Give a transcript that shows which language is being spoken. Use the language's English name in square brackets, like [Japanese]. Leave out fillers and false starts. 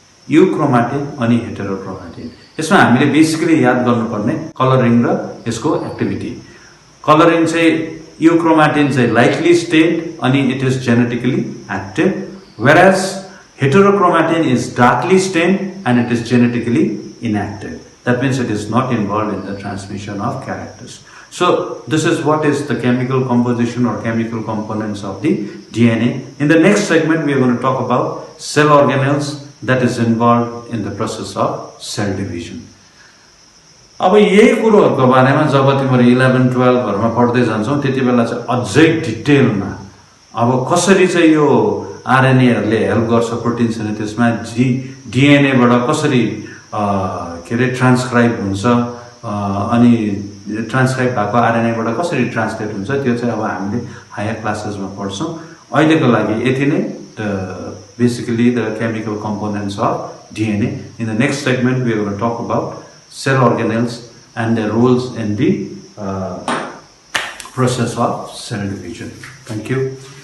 [Nepali] युक्रोमाटिन अनि हेटेरोक्रोमाटिन, यसमा हामीले बेसिकली याद गर्नुपर्ने कलरिङ र यसको एक्टिभिटी। कलरिङ चाहिँ युक्रोमाटिन चाहिँ लाइटली स्टेन्ड अनि [English] It is genetically active, whereas heterochromatin is darkly stained and it is genetically inactive. That means it is not involved in the transmission of characters. So this is what is the chemical composition or chemical components of the DNA. In the next segment we are going to talk about cell organelles that is involved in the process of cell division. [Nepali] अब यही कुरोहरुको बारेमा जब तिम्रो 11-12 मा पढ्दै जान्छौ त्यति बेला चाहिँ अझै डिटेलमा अब कसरी चाहिँ यो आरएनएहरुले हेल्प गर्छ प्रोटिन सिन्थेसिसमा, डीएनए बाट कसरी के रे ट्रान्सक्राइब हुन्छ अनि ट्रान्सक्राइब भएको आरएनए बाट कसरी ट्रान्सलेट हुन्छ, त्यो चाहिँ अब हामीले हायर क्लासेसमा पढ्छौं। अहिलेको लागि यति नै, [English] basically the chemical components of DNA. In the next segment we are going to talk about cell organelles and their roles in the process of cell division. Thank you.